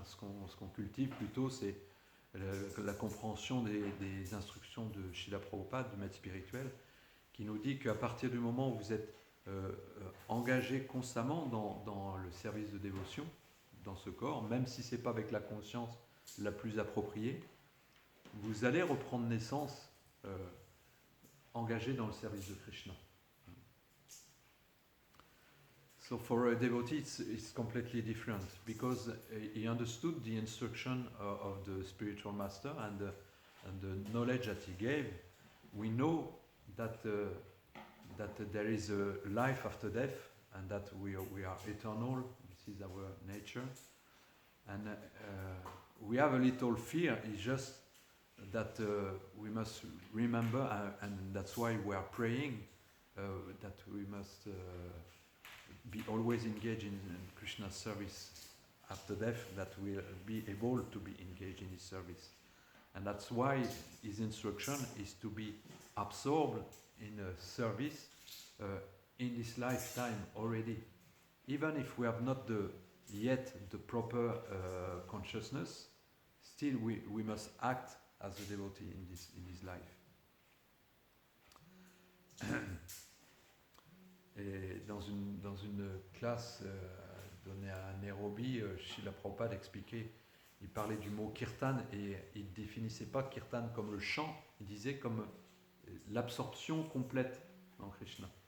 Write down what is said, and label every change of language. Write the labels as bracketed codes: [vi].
[fr] Ce qu'on cultive plutôt, c'est la compréhension des instructions de Srila Prabhupada, du maître spirituel, qui nous dit qu'à partir du moment où vous êtes engagé constamment dans le service de dévotion, dans ce corps, même si ce n'est pas avec la conscience la plus appropriée, vous allez reprendre naissance engagé dans le service de Krishna. [en] So for a devotee, it's completely different because he understood the instruction of the spiritual master and the knowledge that he gave. We know that there is a life after death and that we are eternal. This is our nature, and we have a little fear. It's just that we must remember, and that's why we are praying that we must. Be always engaged in Krishna's service after death, that we'll be able to be engaged in his service. And that's why his instruction is to be absorbed in a service in this lifetime already. Even if we have not yet the proper consciousness, still we must act as a devotee in this life. [fr] Et dans une classe donnée à Nairobi, Srila Prabhupada expliquait, il parlait du mot kirtan et il ne définissait pas kirtan comme le chant, il disait comme l'absorption complète en Krishna.